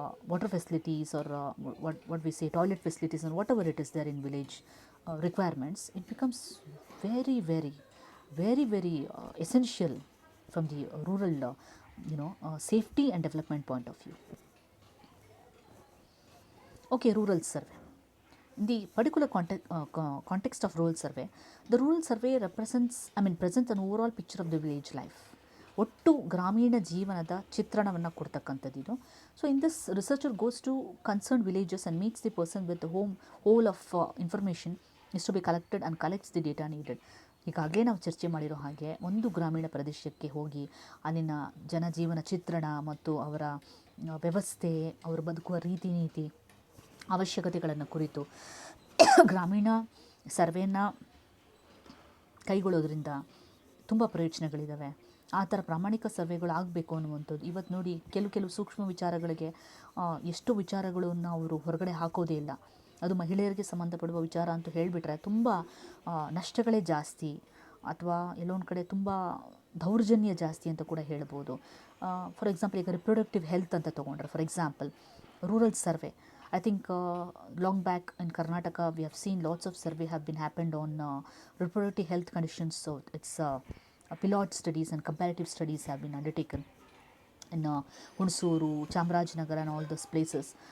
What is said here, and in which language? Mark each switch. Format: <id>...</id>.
<en>water facilities, or what we say toilet facilities, and whatever it is there in village requirements, it becomes very very very very essential from the rural safety and development point of view. Okay, rural survey. In the particular context of rural survey, the rural survey presents an overall picture of the village life.</en> <kn>ಒಟ್ಟು ಗ್ರಾಮೀಣ ಜೀವನದ ಚಿತ್ರಣವನ್ನು ಕೊಡ್ತಕ್ಕಂಥದ್ದು ಇದು.</kn> <en>So in this researcher goes to concern villages and meets the person with whole of information is to be collected and collects the data needed.</en> <kn>ಈಗಾಗಲೇ ನಾವು ಚರ್ಚೆ ಮಾಡಿರೋ ಹಾಗೆ ಒಂದು ಗ್ರಾಮೀಣ ಪ್ರದೇಶಕ್ಕೆ ಹೋಗಿ ಅಲ್ಲಿನ ಜನಜೀವನ ಚಿತ್ರಣ ಮತ್ತು ಅವರ ವ್ಯವಸ್ಥೆ, ಅವರು ಬದುಕುವ ರೀತಿ ನೀತಿ, ಅವಶ್ಯಕತೆಗಳನ್ನು ಕುರಿತು ಗ್ರಾಮೀಣ ಸರ್ವೆಯನ್ನು ಕೈಗೊಳ್ಳೋದ್ರಿಂದ ತುಂಬ ಪ್ರಯೋಜನಗಳಿದ್ದಾವೆ. ಆ ಥರ ಪ್ರಾಮಾಣಿಕ ಸರ್ವೆಗಳು ಆಗಬೇಕು ಅನ್ನುವಂಥದ್ದು. ಇವತ್ತು ನೋಡಿ, ಕೆಲವು ಸೂಕ್ಷ್ಮ ವಿಚಾರಗಳಿಗೆ ಎಷ್ಟು ವಿಚಾರಗಳನ್ನು ಅವರು ಹೊರಗಡೆ ಹಾಕೋದೇ ಇಲ್ಲ. ಅದು ಮಹಿಳೆಯರಿಗೆ ಸಂಬಂಧಪಡುವ ವಿಚಾರ ಅಂತ ಹೇಳಿಬಿಟ್ರೆ ತುಂಬ ನಷ್ಟಗಳೇ ಜಾಸ್ತಿ, ಅಥವಾ ಎಲ್ಲೊಂದು ಕಡೆ ತುಂಬ ದೌರ್ಜನ್ಯ ಜಾಸ್ತಿ ಅಂತ ಕೂಡ ಹೇಳ್ಬೋದು.</kn> <en>for example, ಈಗ reproductive health</en> <kn>ಅಂತ ತೊಗೊಂಡ್ರೆ,</kn> <en>For example rural survey, I think long back in Karnataka we have seen lots of survey have been happened on reproductive health conditions. So it's pilot studies and comparative studies have been undertaken in Hunsuru, Chamarajanagar and all those places.</en>